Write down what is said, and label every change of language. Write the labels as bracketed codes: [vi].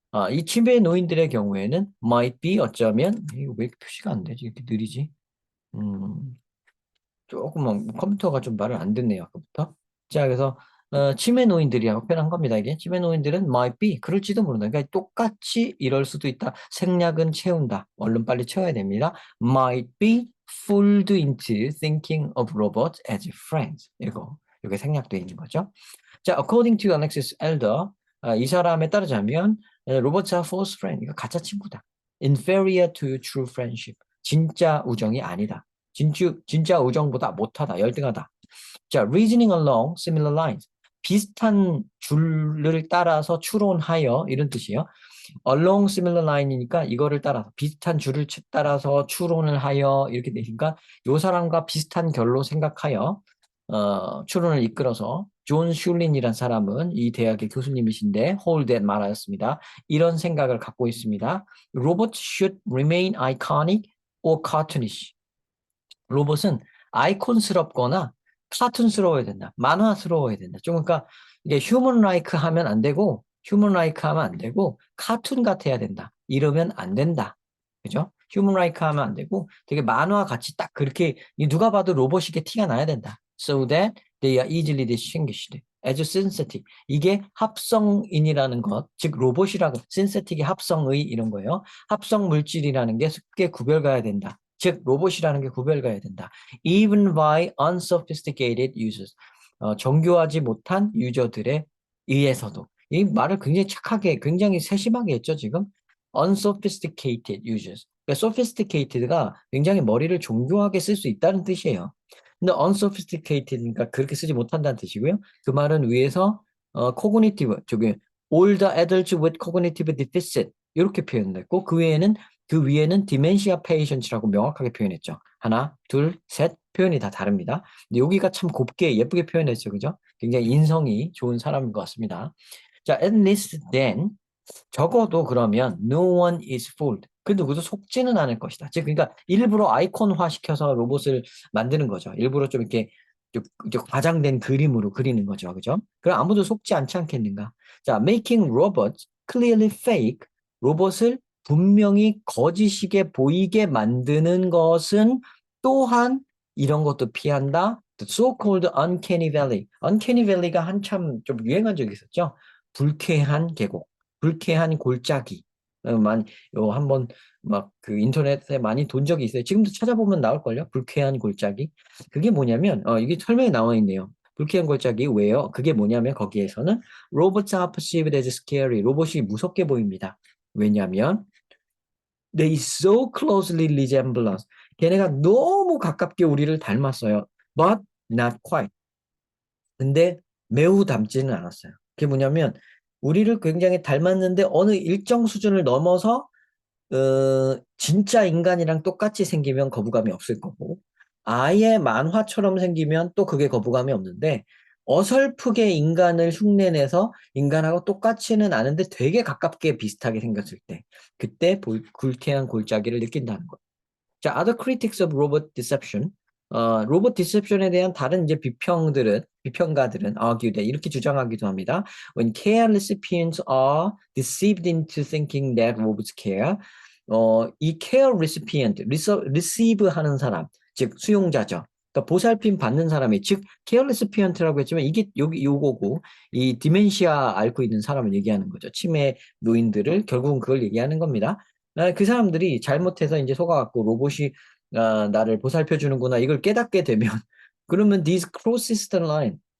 [ko] 이 치매 노인들의 경우에는 [en] might be [ko] 어쩌면 이거 왜 이렇게 표시가 안 되지? 이렇게 느리지? 음, 조금만 컴퓨터가 좀 말을 안 듣네요. 아까부터. 자, 그래서 치매 노인들이라고 표현한 겁니다. 이게 치매 노인들은 [en] might be [ko] 그럴지도 모른다. 그러니까 똑같이 이럴 수도 있다. 생략은 채운다. 얼른 빨리 채워야 됩니다. [en] might be fooled into thinking of robots as friends. [ko] 이게 생략되어 있는 거죠. [en] 자, according to Alexis Elder, [ko] 이 사람에 따르자면 [en] robots are false friend. [ko] 이거 가짜 친구다. [en] inferior to true friendship. [ko] 진짜 우정이 아니다. 진짜 우정보다 못하다, 열등하다. [en] 자, reasoning along similar lines. [ko] 비슷한 줄을 따라서 추론하여 이런 뜻이에요. along similar line이니까 이거를 따라서 비슷한 줄을 따라서 추론을 하여 이렇게 되니까 요 사람과 비슷한 결로 생각하여 추론을 이끌어서 존 슐린이라는 사람은 이 대학의 교수님이신데 홀댓 말하였습니다. 이런 생각을 갖고 있습니다. [en] Robots should remain iconic or cartoonish. [ko] 로봇은 아이콘스럽거나 카툰스러워야 된다. 만화스러워야 된다. 좀 그러니까 이게 휴먼 라이크 하면 안 되고 휴먼 라이크 하면 안 되고 카툰 같아야 된다. 이러면 안 된다. 그죠? 휴먼 라이크 하면 안 되고 되게 만화 같이 딱 그렇게 누가 봐도 로봇이게 티가 나야 된다. [en] So that they are easily distinguished as synthetic. [ko] 이게 합성인이라는 것, 즉 로봇이라고 synthetic의 합성의 이런 거예요. 합성 물질이라는 게 쉽게 구별 가야 된다. 즉 로봇이라는 게 구별 가야 된다. [en] Even by unsophisticated users. [ko] 정교하지 못한 유저들에 의해서도. 이 말을 굉장히 착하게, 굉장히 세심하게 했죠, 지금. [en] unsophisticated users. [ko] 그러니까 sophisticated가 굉장히 머리를 정교하게 쓸 수 있다는 뜻이에요. 근데 unsophisticated니까 그렇게 쓰지 못한다는 뜻이고요. 그 말은 위에서 cognitive, 저기 [en] older adults with cognitive deficit [ko] 이렇게 표현됐고 그 위에는 [en] dementia patients [ko] 라고 명확하게 표현했죠. 하나, 둘, 셋 표현이 다 다릅니다. 근데 여기가 참 곱게 예쁘게 표현했죠, 그죠? 굉장히 인성이 좋은 사람인 것 같습니다. [en] 자, at least then [ko] 적어도 그러면 [en] no one is fooled. [ko] 그 누구도 속지는 않을 것이다. 즉, 그러니까 일부러 아이콘화 시켜서 로봇을 만드는 거죠. 일부러 좀 이렇게 좀 과장된 그림으로 그리는 거죠. 그죠? 그럼 아무도 속지 않지 않겠는가? [en] 자, making robots clearly fake. [ko] 로봇을 분명히 거짓이게 보이게 만드는 것은 또한 이런 것도 피한다. [en] The so-called uncanny valley. [ko] uncanny valley가 한참 좀 유행한 적이 있었죠. 불쾌한 계곡. 불쾌한 골짜기. 많이 요 한번 막 그 인터넷에 많이 돈 적이 있어요. 지금도 찾아보면 나올걸요. 불쾌한 골짜기. 그게 뭐냐면 이게 설명에 나와 있네요. 불쾌한 골짜기 왜요? 그게 뭐냐면 거기에서는 [en] robots are perceived as scary. [ko] 로봇이 무섭게 보입니다. 왜냐면 [en] they so closely resemble us. [ko] 걔네가 너무 가깝게 우리를 닮았어요. [en] But not quite. [ko] 근데 매우 닮지는 않았어요. 그게 뭐냐면 우리를 굉장히 닮았는데 어느 일정 수준을 넘어서 진짜 인간이랑 똑같이 생기면 거부감이 없을 거고 아예 만화처럼 생기면 또 그게 거부감이 없는데 어설프게 인간을 흉내내서 인간하고 똑같지는 않은데 되게 가깝게 비슷하게 생겼을 때 그때 불쾌한 골짜기를 느낀다는 거예요. [en] 자, other critics of robot deception. [ko] 로봇 디셉션에 대한 다른 이제 비평가들은 [en] argue that [ko] 이렇게 주장하기도 합니다. [en] When care recipients are deceived into thinking that robots care, 이 care recipient, receive 하는 사람, [ko] 즉 수용자죠. 그러니까 보살핌 받는 사람이, 즉 care recipient라고 했지만 이게 여기 요거고 이 디멘시아 앓고 있는 사람을 얘기하는 거죠. 치매 노인들을 결국은 그걸 얘기하는 겁니다. 그 사람들이 잘못해서 이제 속아갖고 로봇이 나를 보살펴 주는구나 이걸 깨닫게 되면 그러면 [en] this crosses the line.